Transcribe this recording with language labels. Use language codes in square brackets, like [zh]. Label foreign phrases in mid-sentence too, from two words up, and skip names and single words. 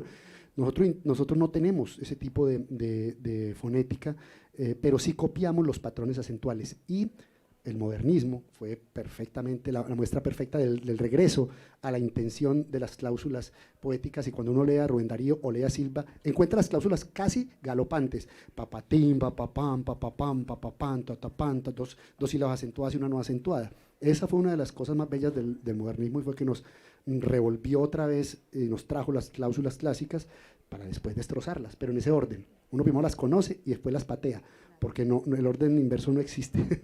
[es] Nosotros no tenemos ese tipo de fonética, pero sí copiamos los patrones acentuales, y el modernismo fue perfectamente la muestra perfecta del regreso a la intención de las cláusulas poéticas, y cuando uno lee a Rubén Darío o lee a Silva, encuentra las cláusulas casi galopantes, papatín, papapam, papapam, papapam, tatapam, dos sílabas acentuadas y una no acentuada. Esa fue una de las cosas más bellas del modernismo, y fue que nos revolvió otra vez y nos trajo las cláusulas clásicas para después destrozarlas, pero en ese orden. Uno primero las conoce y después las patea, porque el orden inverso no existe.